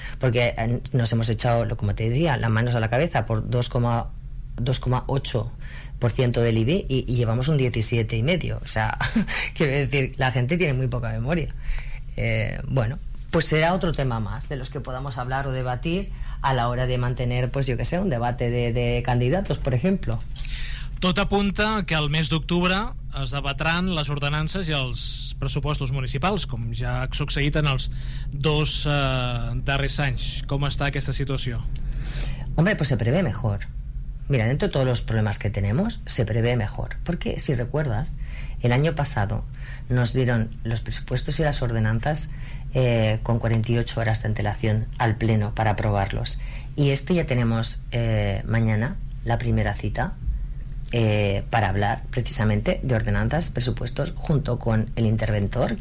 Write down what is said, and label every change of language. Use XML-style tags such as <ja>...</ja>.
<es>Porque nos hemos echado, como te decía, las manos a la cabeza por 2,8% del IBI y llevamos un 17,5. O sea, quiero decir, la gente tiene muy poca memoria. Bueno, pues será otro tema más de los que podamos hablar o debatir a la hora de mantener, pues yo qué sé, un debate de candidatos, por ejemplo.</es> <ca>Tot apunta que al mes d'octubre es debatran les ordenances i els pressupostos municipals, com ja ha succeït en els dos darrers anys. Com està aquesta situació?</ca> <es>Hombre, pues se prevé mejor. Mira, dentro de todos los problemas que tenemos, se prevé mejor. Porque, si recuerdas, el año pasado nos dieron los presupuestos y las ordenanzas con 48 horas de antelación al pleno para aprobarlos. Y este ya tenemos mañana la primera cita para hablar precisamente de ordenanzas, presupuestos, junto con el interventor.</es>